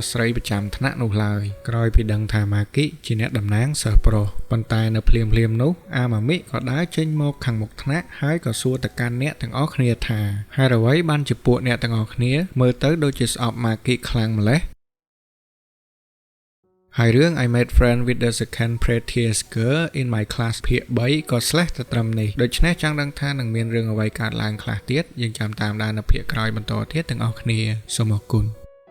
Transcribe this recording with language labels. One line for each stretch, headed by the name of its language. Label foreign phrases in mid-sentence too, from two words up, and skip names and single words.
Khmer: ស្សស្រីប្រចាំថ្នាក់នោះឡើយក្រោយពីដឹងថាម៉ាគីជាអ្នកតំណាងសិស្សប្រុសប៉ុន្តែនៅភ្លាមនោះអាម៉ាមិក៏ដើរចេញមកខាងមុខថ្នាក់ហើយក៏សួរទៅកាន់អ្នកទាំងអស់គ្នាថាហេតុអ្វីបានជាពួកអ្នកទាំងអស់គ្នាមើលទៅដូចជាស្អប់ម៉ាគីខ្លាំងម្ល៉េះហើយរឿង
English: I made friend with the second prettiest girl in my class
Khmer: ភាគ3ក៏ slash ទៅត្រឹមនេះដូច្នេះចង់ដឹងថានឹងមានរឿងអ្វីកើតឡើងខ្លះទៀតយើងចាំតាមដាននៅភាគក្រោយបន្តទៀតទាំងអស់គ្នាសូមអរគុណ